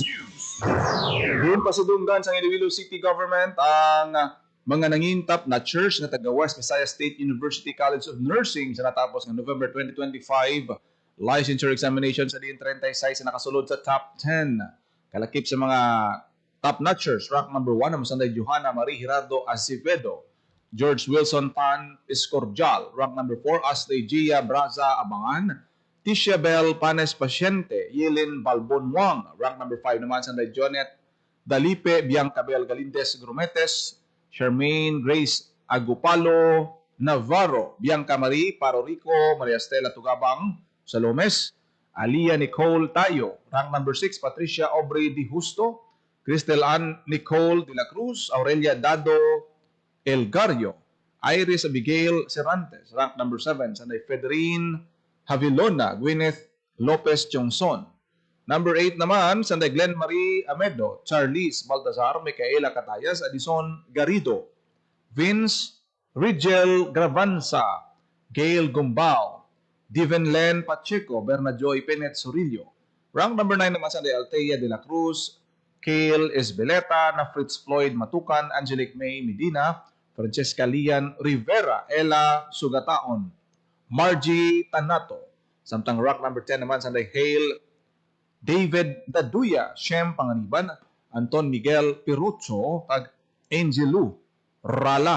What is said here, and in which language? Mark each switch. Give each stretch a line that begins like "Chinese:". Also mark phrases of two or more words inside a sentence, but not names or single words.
Hiligaynon: Doon pa sa Dungan sa Iloilo City Government ang mga nangintap na church na taga West Visayas State University College of Nursing sa natapos ng November 2025
English: licensure examination
Hiligaynon: sa diin 36 na nakasulod sa top 10. Kalakip sa mga
English: top notchers, rank number 1
Hiligaynon: na masanday Johanna Marie Gerardo Acevedo, George Wilson Pan Escordial,
English: rank number 4
Hiligaynon: Ashley Gia Braza Abangan, Tisha Bell Panes Pasyente, Yelin Balbon Wang,
English: rank number 5
Hiligaynon: naman sanday Jonet Dalipe Bianca Bel Galindez Grumetes, Charmaine Grace Agupalo Navarro, Bianca Marie Parorico, Maria Estela Tugabang Salomes, Alia Nicole Tayo,
English: rank number 6
Hiligaynon: Patricia Aubrey Di Justo, Cristel Ann Nicole de la Cruz, Aurelia Dado Elgario, Iris Abigail Cervantes,
English: rank number 7
Hiligaynon: sanday Federine Havilona, Gwyneth Lopez Chongson. Number 8 naman, sanday Glenn Marie Amedo, Charlize Baltazar, Micaela Catayas, Adison Garrido, Vince Rigel Gravanza, Gail Gumbao, Diven Len Pacheco, Bernajoy Penet Sorillo.
English: Rank number 9
Hiligaynon: naman sanday Altea de la Cruz, Kale Esbeleta, na Fritz Floyd Matukan, Angelique May Medina, Francesca Lian Rivera, Ella Sugataon, Margie Tanato. Samtang
English: rank number 10
Hiligaynon: naman sanday Hale David Daduya, Shem Panganiban, Anton Miguel Pirucho, kag Angelu Rala.